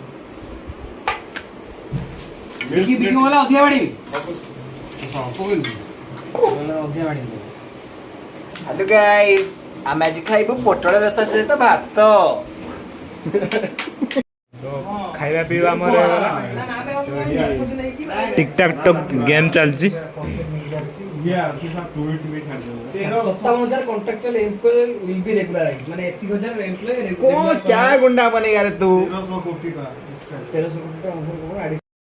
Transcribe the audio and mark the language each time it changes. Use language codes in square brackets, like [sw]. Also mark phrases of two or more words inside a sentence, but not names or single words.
[or] ବିକି ଗଲା ଅଧିକା ବାଡ଼ିବି ଅଧିକା ବାଡ଼ିବି [en] hello guys [or] ଆମେ ଆଜି ଖାଇବୁ ପୋଟଳ ରସା ସହିତ ଭାତ ଖାଇବା ପିଇବା ଆମର [en] tictac toe game [or] ଚାଲିଛି [en] 57,000 contractual employee will be regularized माने 31,000 employee [hi] कौन क्या गुंडा बनेगा रे तू 1300 कोटी का 1300 कोटी